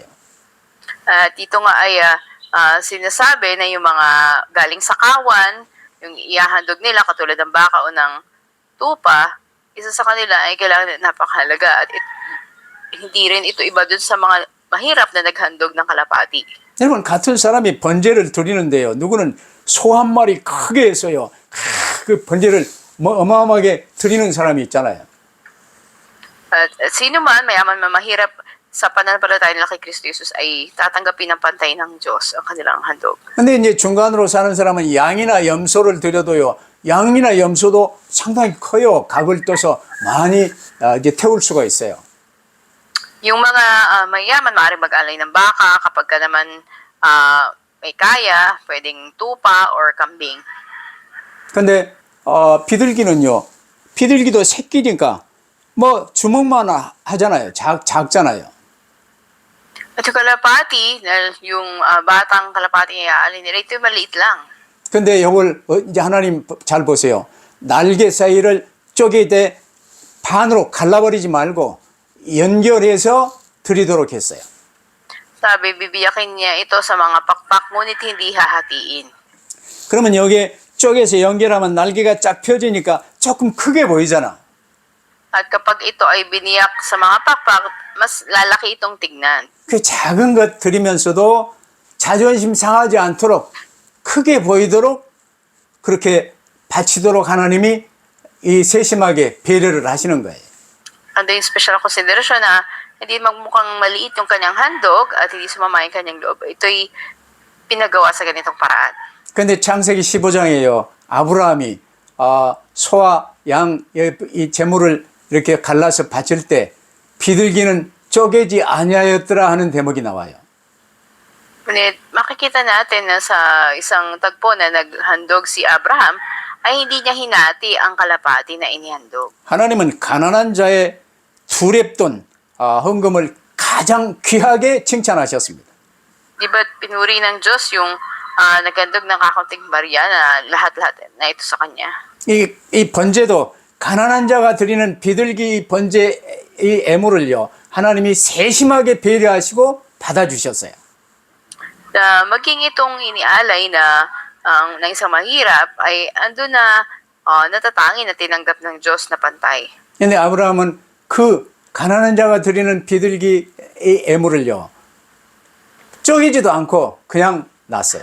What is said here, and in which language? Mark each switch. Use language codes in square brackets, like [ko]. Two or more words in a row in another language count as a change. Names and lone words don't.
[tl] At dito nga ay sinasabi na yung mga galing sa kawan, yung iahandog nila katulad ng baka o ng tupa, isa sa kanila ay kailangan napakahalaga at hindi rin ito iba dun sa mga mahirap na naghandog ng kalapati. [ko] 여러분, 같은 사람이 번제를 드리는데요. 누구는 소 한 마리 크게 해서요. 그 번제를 어마어마하게 드리는 사람이 있잖아요. [tl] At sino man, mayaman man mahirap, sa pananampalataya nila kay Kristo Jesus ay tatanggapin ng pantay ng Diyos ang kanilang handog. [ko] 근데 이제 중간으로 사는 사람은 양이나 염소를 드려도요. 양이나 염소도 상당히 커요. 각을 떠서 많이 이제 태울 수가 있어요. [tl] Yung mga mayaman, maaaring mag-alay ng baka, kapag ka naman may kaya, pwedeng tupa or kambing. [ko] 근데 비둘기는요. 비둘기도 새끼니까 뭐 주먹만 하잖아요. 작잖아요. [tl] At yung kalapati, yung batang kalapati ay aalay nila, ito maliit lang. [ko] 근데 이걸 이제 하나님 잘 보세요. 날개 사이를 쪼개되 반으로 갈라버리지 말고 연결해서 드리도록 했어요. [tl] Sabi, bibiyakin niya ito sa mga pakpak, ngunit hindi hahatiin. [ko] 그러면 여기에 쪼개서 연결하면 날개가 쫙 펴지니까 조금 크게 보이잖아. [tl] At kapag ito ay biniyak sa mga pakpak, mas lalaki itong tignan. [ko] 그 작은 것 드리면서도 자존심 상하지 않도록 크게 보이도록 그렇게 바치도록 하나님이 이 세심하게 배려를 하시는 거예요. [tl] Ando yung [en] special consideration [tl] na hindi magmukhang maliit yung kanyang handog at hindi sumama yung kanyang loob. Ito'y pinagawa sa ganitong paraan. [ko] 근데 창세기 15장에요. 아브라함이 소와 양 이 제물을 이렇게 갈라서 바칠 때 비둘기는 쪼개지 아니하였더라 하는 대목이 나와요. [tl] Ngunit makikita natin na sa isang tagpo na naghandog si Abraham ay hindi niya hinati ang kalapati na inihandog. [ko] 하나님은 가난한 자의 두 랩돈 헌금을 가장 귀하게 칭찬하셨습니다. [tl] Di ba't pinuri ng Diyos yung naghandog ng kakaunting barya na lahat-lahat na ito sa kanya? [ko] 이 번제도 가난한 자가 드리는 비둘기 번제 이 애물을요. 하나님이 세심하게 배려하시고 받아주셨어요. [tl] Maging itong inialay na ng isang mahirap ay ando na natatangi na tinanggap ng Diyos na pantay. [ko] 근데 아브라함은 그 가난한 자가 드리는 비둘기 이 애물을요. 쪼개지도 않고 그냥 놨어요.